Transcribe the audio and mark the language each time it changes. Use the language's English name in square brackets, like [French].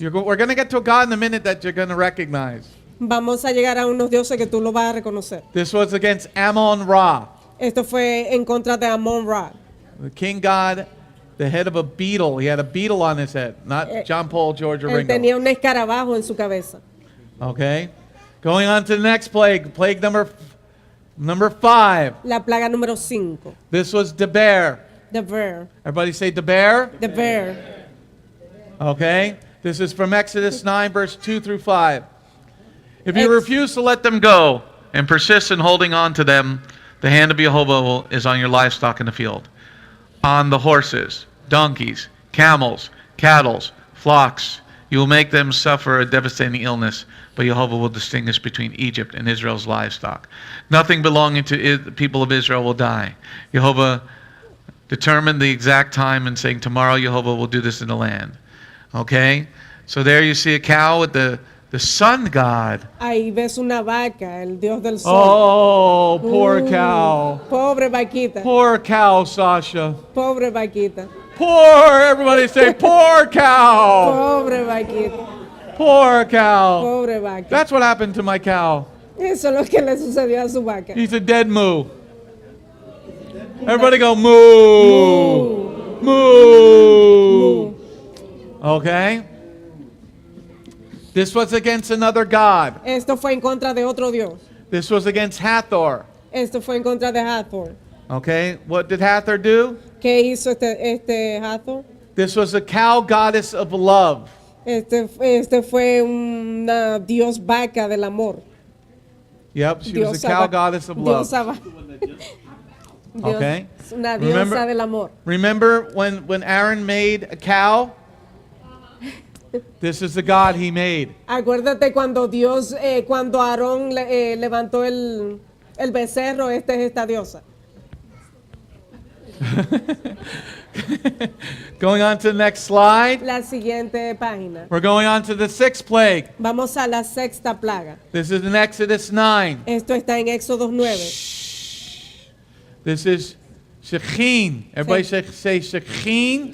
[English] We're going to get to a god in a minute that you're going to recognize. [Spanish] Vamos a llegar a unos dioses que tú lo vas a reconocer. [English] This was against Ammon-Ra, [Spanish] Esto fue en contra de Amon-Ra. [English] the king god, the head of a beetle. He had a beetle on his head, not John Paul, George, or [Spanish] Él [English] Ringo. [Spanish] tenía un escarabajo en su cabeza. [English] Okay? Going on to the next plague, plague number 5. [Spanish] La plaga número 5. [English] This was Deber. The bear. Everybody say Deber. The bear. Okay? This is from Exodus 9, verse 2 through 5. If you refuse to let them go and persist in holding on to them, the hand of Jehovah is on your livestock in the field, on the horses, donkeys, camels, cattle, flocks. You will make them suffer a devastating illness, but Jehovah will distinguish between Egypt and Israel's livestock. Nothing belonging to the people of Israel will die. Jehovah determined the exact time and saying, tomorrow Jehovah will do this in the land. Okay? So there you see a cow with the sun god. [Spanish] Ahí ves una vaca, el dios del sol. [English] Oh, poor cow. [Spanish] Pobre vaquita. [English] Poor cow, Sasha. [Spanish] Pobre vaquita. [English] Poor, everybody say, poor cow. [Spanish] Pobre vaquita. [English] Poor cow. [Spanish] Pobre vaca. [English] That's what happened to my cow. [Spanish] Eso es lo que le sucedió a su vaca. [English] He's a dead moo. Everybody go moo. Moo. Okay? This was against another god. [Spanish] Esto fue en contra de otro dios. [English] This was against Hathor. [Spanish] Esto fue en contra de Hathor. [English] Okay? What did Hathor do? [Spanish] ¿Qué hizo este Hathor? [English] This was a cow goddess of love. [Spanish] Este fue una dios vaca del amor. [English] Yep, she was a cow goddess of love. Okay. [Spanish] Una diosa del amor. [English] Remember when Aaron made a cow? This is the God he made. [Spanish] Acuérdate cuando cuando Aarón levantó el becerro, esta es esta diosa. [English] Going on to the next slide. [Spanish] La siguiente página. [English] We're going on to the 6th plague. [Spanish] Vamos a la sexta plaga. [English] This is in Exodus 9. [Spanish] Esto está en Éxodo 9. [English] This is Shechin. Everybody say Shechin.